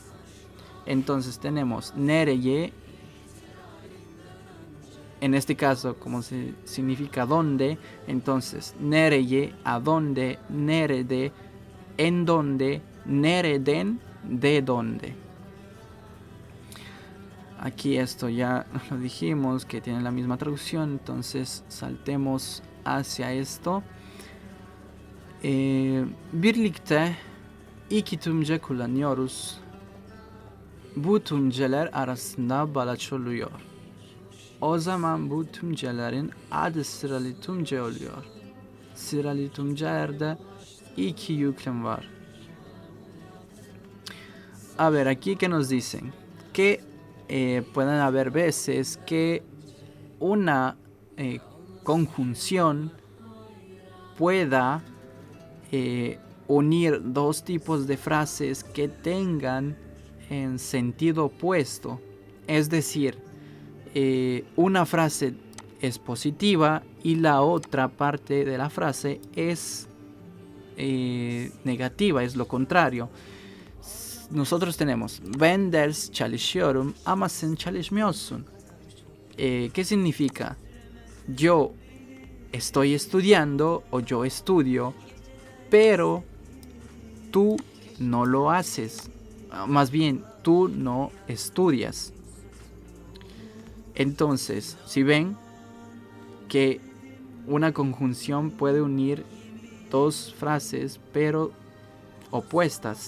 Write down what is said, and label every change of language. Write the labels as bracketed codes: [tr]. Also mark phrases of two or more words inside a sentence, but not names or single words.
[es] Entonces tenemos nereye, en este caso como significa dónde, entonces nereye, a dónde, nerede, en dónde, nereden, de dónde. Aquí esto ya lo dijimos que tiene la misma traducción, entonces saltemos hacia esto. [tr] Birlikte iki tümce kullanıyoruz. Bu tümceler arasında bağlaç oluyor. O zaman bu tümcelerin adı sıralı tümce oluyor. Sıralı tümcelerde iki yüklem var. [es] A ver, aquí que nos dicen que pueden haber veces que una conjunción pueda unir dos tipos de frases que tengan en sentido opuesto. Es decir, una frase es positiva y la otra parte de la frase es negativa, es lo contrario. Nosotros tenemos [tr] ben ders çalışıyorum ama sen çalışmıyorsun. [es] ¿Qué significa? Yo estoy estudiando o yo estudio, pero tú no lo haces. Más bien, tú no estudias. Entonces, si ven que una conjunción puede unir dos frases, pero opuestas.